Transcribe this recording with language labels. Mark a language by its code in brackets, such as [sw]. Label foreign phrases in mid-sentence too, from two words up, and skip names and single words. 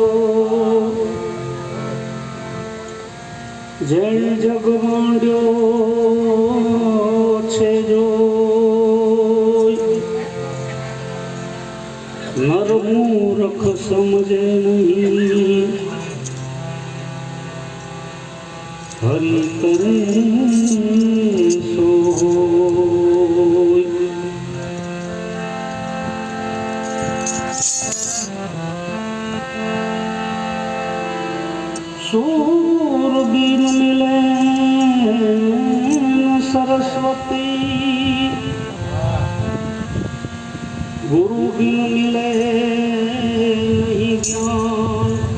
[gu] જેણે જગ માંડ્યો છે જો નર મૂર્ખ સમજે નહીં હરિ કરે સોય [hi] सूर बीन मिले सरस्वती गुरु बीन मिले नहीं ज्ञान